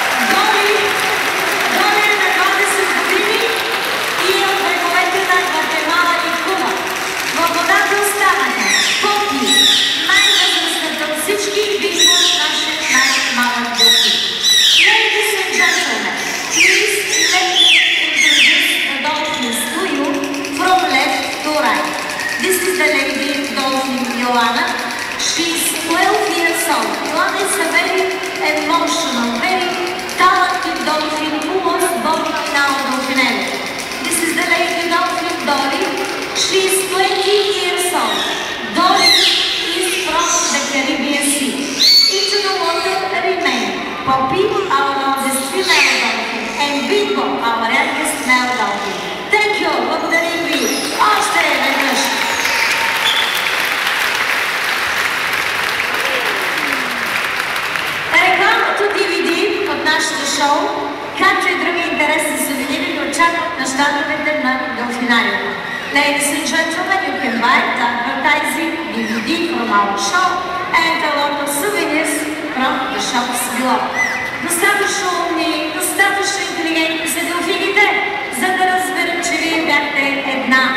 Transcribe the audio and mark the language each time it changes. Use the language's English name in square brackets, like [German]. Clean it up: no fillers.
[Bulgarian] Доли е на 20 години и е от бреговете на Гватемала и Куба. Във водата останаха Попи, най-възрастната от всички и Бисмус, нашият най-малък делфин. [English] Ladies and gentlemen, please let me introduce the dolphins to you from left to right. This is the lady dolphin Joanna. She's 12 years old. Joanna is a very emotional, very talented dolphin who was born in our dolphinarium. This is the lady dolphin Dolly. She's 20 years old. Dolly is from the Caribbean Sea. Into the water remain Poppy, our oldest female dolphin, and Bingo, our youngest male dolphin. Thank you. [Bulgarian] Благодарим ви. Още веднъж. Рекламното DVD от нашето шоу, както и други интересни сувенири, ви очакват на щандовете на Делфинариума. [English] Ladies and gentlemen, you can buy the advertising DVD from our show and a lot of souvenirs from the shops below. [Bulgarian] Достатъчно умни, достатъчно интелигентни са делфините, за да разберат, че вие бяхте една